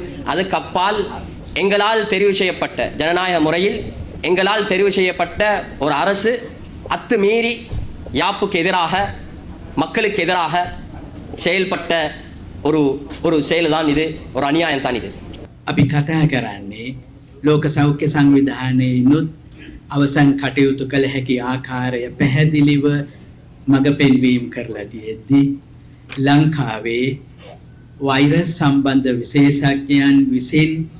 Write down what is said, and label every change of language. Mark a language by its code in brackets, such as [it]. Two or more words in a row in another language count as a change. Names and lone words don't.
[ta] அதுக்கு அப்பால் எங்களால் தெரிவு செய்யப்பட்ட ஜனநாயக முறையில் எங்களால் தெரிவு செய்யப்பட்ட ஒரு அரசு அத்துமீறி யாப்புக்கு எதிராக, மக்களுக்கு எதிராக செயல்பட்ட ஒரு செயல்தான் இது, ஒரு அநியாயம் தான் இது. [si] අපි කතා කරන්නේ ලෝක සෞඛ්‍ය සංවිධානයේනුත් අවසන් කටයුතු කළ හැකි ආකාරය පැහැදිලිව මඟ පෙන්වීම කරලා තියෙද්දී ලංකාවේ වෛරස් සම්බන්ධ විශේෂඥයන් විසින්